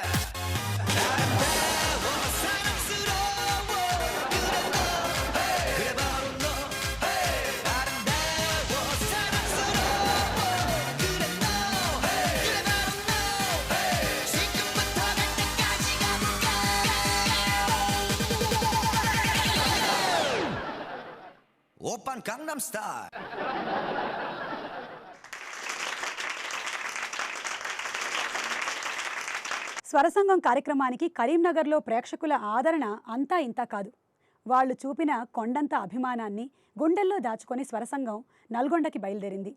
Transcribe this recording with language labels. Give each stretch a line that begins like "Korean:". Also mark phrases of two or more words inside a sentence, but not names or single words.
Korean: 아름다워 사랑스러워 그래 너 그래 바로 너 아름다워 사랑스러워 그래 너 그래 바로 너 지금부터 갈 때까지 가볼까 오빤 강남스타일
Telugu: స్వరసంగం కార్యక్రమానికి కరీంనగర్లో ప్రేక్షకుల ఆదరణ అంతా ఇంతా కాదు. వాళ్ళు చూపిన కొండంత అభిమానాన్ని గుండెల్లో దాచుకొని స్వరసంగం నల్గొండకి బయలుదేరింది.